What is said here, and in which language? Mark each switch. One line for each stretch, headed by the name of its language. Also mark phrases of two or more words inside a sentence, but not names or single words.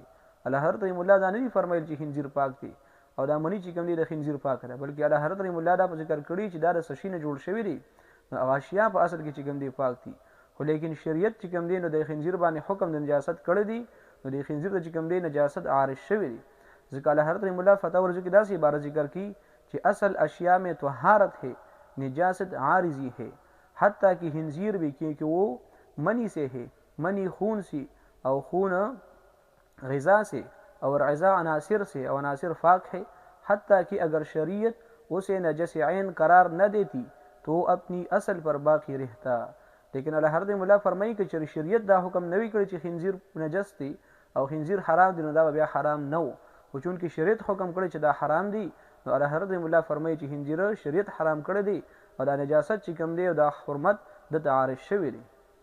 Pashto: الله حضرت رحم الله دا نه فرمایل چې خنزیر پاک دی او دا منی چې کوم دی د خنزیر پاک ده، بلکې الله حضرت رحم الله دا په ذکر کړی چې دا د سشي نه جوړ شوی دی نو هغه اشیاء په اصل کې چې کوم دی پاک دي. خو لیکن شریعت چې کوم دی نو د خنزیر باندې حکم د نجاست کړی دی نو د خنزیر د چې کوم دی نجاست عارض شوی دی. ځکه الله حضرت رحم الله فتاوی ورځو کې داسې عبارت ذکر کی چې
Urdu: اصل اشیاء میں طهارت ہے نجاست عارضی ہے حتیٰ کہ خنزیر بھی کیونکہ وہ منی سے ہے، منی خون سے او خون غذا سے اور غذا عناصر سے اور عناصر پاک ہے حتیٰ کہ اگر شریعت اسے نجس عین قرار نہ دیتی تو وہ اپنی اصل پر باقی رہتا.
Pashto: لیکن الله حضرت مولا فرمایي چې شریعت دا حکم نوی کړی چې خنزیر نجس دی او خنزیر حرام دی نو دا بیا حرام نه و. خو چونکې شریعت حکم کړی چې دا حرام دی نو الله حضرت مولا فرمایي چې خنزیر شریعت حرام کړی دی او دا نجاست چې کوم دی او دا حرمت د عارض شوی دی.